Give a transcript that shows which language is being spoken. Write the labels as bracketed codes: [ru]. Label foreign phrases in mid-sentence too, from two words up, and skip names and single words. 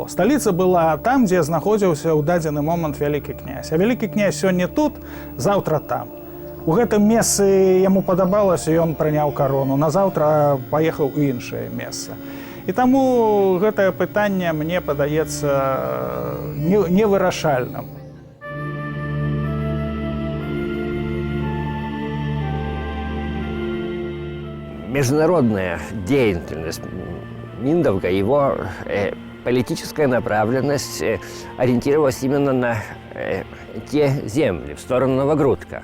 [be] Сталіца была там, дзе знаходзіўся ў дадзены момант вялікі князь. А вялікі князь сёння тут, заўтра там. У гэтым месцы яму падабалася, ён прыняў карону, назаўтра паехаў у іншае месца. І таму гэтае пытанне мне падаецца невырашальным. [ru] Международная деятельность Міндовга, его политическая направленность ориентировалась именно на те земли, в сторону Новогрудка.